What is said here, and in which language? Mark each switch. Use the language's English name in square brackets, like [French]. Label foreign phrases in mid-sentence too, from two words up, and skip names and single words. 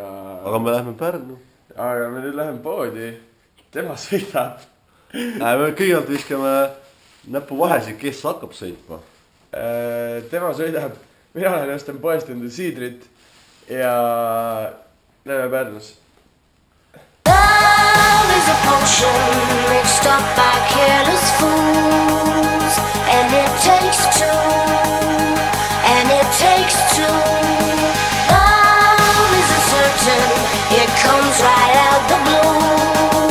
[Estonian] Aga me lähme Pärnu. Aga me nüüd läheme poodi. Tema sõidab. Me kõigelt viskame näpu vahesid, kes hakkab sõitma. Tema sõidab. Mina olen ostan poest enda siidrit ja näeme Pärnus. [English] Love is a potion mixed up by careless fools. And it takes two. Love is uncertain, it comes right out the blue.